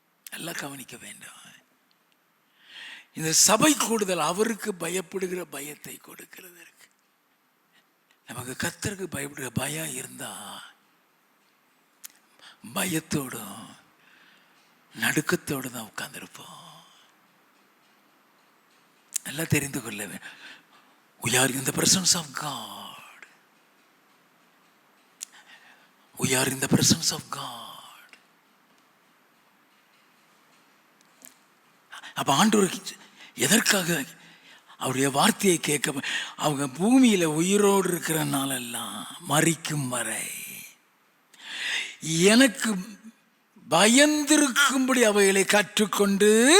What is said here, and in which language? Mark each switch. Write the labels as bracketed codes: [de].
[ta] நல்லா கவனிக்க வேண்டும். இந்த சபை கூடுதல் அவருக்கு பயப்படுகிற பயத்தை கொடுக்கிறதற்கு. நமக்கு கர்த்தருக்கு பயப்படுகிற பயம் இருந்தா பயத்தோடும் நடுக்கத்தோடு தான் உட்கார்ந்திருப்போம். நல்லா தெரிந்து கொள்ள வேண்டும். [en] We are in the presence of God. We are in the presence of God. [ta] அப்ப ஆண்டவருக்கு எதற்காக அவருடைய வார்த்தையை கேட்க? அவங்க பூமியில உயிரோடு இருக்கிற நாளெல்லாம் மரிக்கும் வரை எனக்கு பயந்திருக்கும்படி அவைகளை கற்றுக்கொண்டு